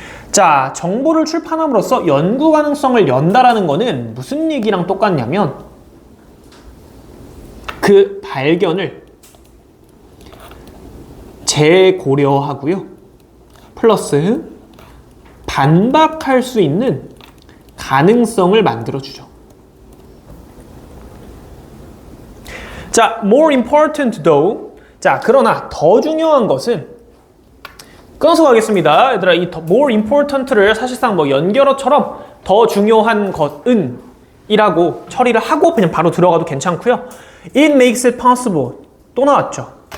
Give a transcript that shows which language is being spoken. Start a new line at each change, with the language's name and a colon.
Korean: 자, 정보를 출판함으로써 연구 가능성을 연다라는 거는 무슨 얘기랑 똑같냐면 그 발견을 재고려하고요. 플러스 반박할 수 있는 가능성을 만들어주죠.
English: 자, more important though.
Korean: 자, 그러나 더 중요한 것은 끊어서 가겠습니다. 얘들아, 이
English: more important
Korean: 를 사실상 뭐 연결어처럼 더 중요한 것은 이라고 처리를 하고 그냥 바로 들어가도 괜찮고요.
English: It makes it possible.
Korean: 또 나왔죠.